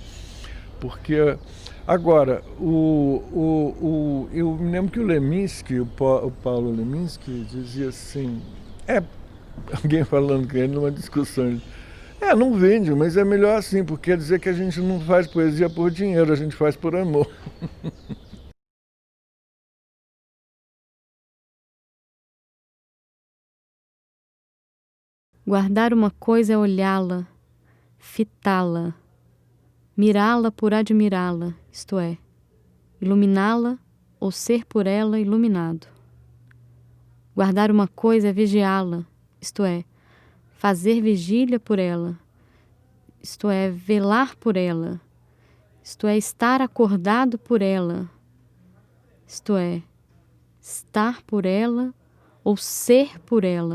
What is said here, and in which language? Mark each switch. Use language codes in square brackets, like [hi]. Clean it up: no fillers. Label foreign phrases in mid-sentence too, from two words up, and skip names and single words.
[pt] Porque, agora, eu me lembro que o Leminski, o Paulo Leminski, dizia assim, alguém falando com ele numa discussão, não vende, mas é melhor assim, porque quer dizer que a gente não faz poesia por dinheiro, a gente faz por amor. Guardar uma coisa é olhá-la, fitá-la, mirá-la por admirá-la, isto é, iluminá-la ou ser por ela iluminado. Guardar uma coisa é vigiá-la, isto é, fazer vigília por ela, isto é, velar por ela, isto é, estar acordado por ela, isto é, estar por ela ou ser por ela.